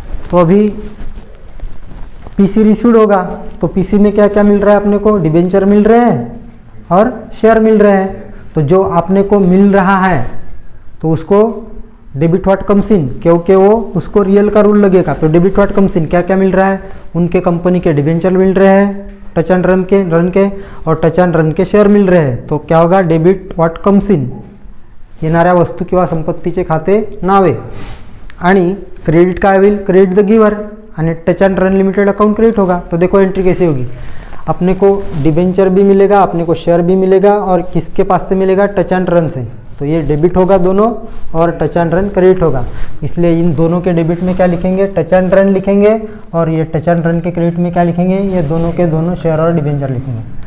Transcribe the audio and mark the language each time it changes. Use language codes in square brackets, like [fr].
[hi] तो अभी PC received होगा तो पीसी में क्या क्या मिल रहा है अपने को, डिबेंचर मिल रहे हैं और शेयर मिल रहे हैं। तो जो अपने को मिल रहा है तो उसको [en] debit what comes in, [hi] क्योंकि वो उसको रियल का रूल लगेगा। तो [en] debit what comes in, [hi] क्या क्या मिल रहा है, उनके कंपनी के डिबेंचर मिल रहे हैं टच एंड रन के और टच एंड रन के शेअर मिल रहे हैं। तो क्या होगा, [en] debit what comes in, [mr] येणाऱ्या वस्तू किंवा संपत्तीचे खाते नावे। आणि क्रेडिट काय होईल, [en] credit the giver [mr] आणि touch end run limited account credit होगा। [hi] तो देखो एंट्री कैसे होगी, अपने को डिबेंचर भी मिलेगा, अपने को शेयर भी मिलेगा और किसके पास से मिलेगा, टच एंड रन से। तो ये डेबिट होगा दोनों और टच एंड रन क्रेडिट होगा, इसलिए इन दोनों के डेबिट में क्या लिखेंगे, टच एंड रन लिखेंगे और ये टच एंड रन के क्रेडिट में क्या लिखेंगे, ये दोनों के दोनों शेयर और डिबेंचर लिखेंगे।